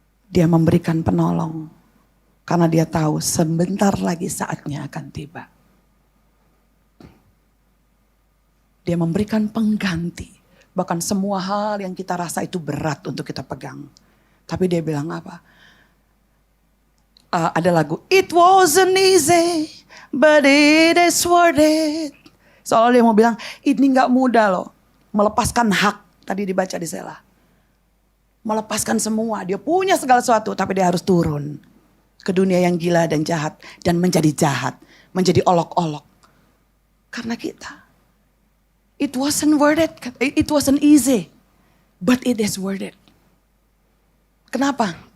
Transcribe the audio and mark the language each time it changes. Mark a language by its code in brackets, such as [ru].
[id] Dia memberikan penolong. Karena dia tahu sebentar lagi saatnya akan tiba. Dia memberikan pengganti. Bahkan semua hal yang kita rasa itu berat untuk kita pegang. Tapi dia bilang apa? Ada lagu. [en] It wasn't easy, but it is worth it. [id] Soalnya dia mau bilang, ini gak mudah loh. Melepaskan hak, tadi dibaca di Sela. Melepaskan semua, dia punya segala sesuatu. Tapi dia harus turun ke dunia yang gila dan jahat. Dan menjadi jahat, menjadi olok-olok. Karena kita. [en] It wasn't worth it. It wasn't easy. But it is worth it. [id] Kenapa?